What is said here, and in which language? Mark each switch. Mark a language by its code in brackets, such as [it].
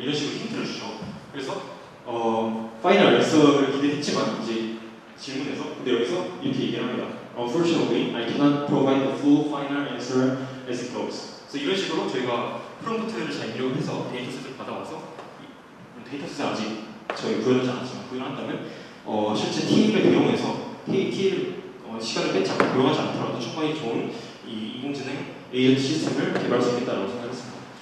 [ko] 이런 식으로 힌트를 주죠. 그래서 파이널 앤서를 기대했지만 이제 질문에서 근데 여기서 이렇게 얘기를 합니다. [en] Unfortunately, I cannot provide the full final answer as it goes. [ko] 그래서 이런 식으로 저희가 프롬프트를 잘 입력을 해서 데이터셋을 받아와서, 데이터셋을 아직 저희 구현하지 않았지만 구현한다면 실제 TA를 배용해서 TA를 시간을 뺏지 않고 배용하지 않더라도 충분히 좋은 이 인공지능 에이전트 시스템을 개발할 수 있겠다고 생각했습니다.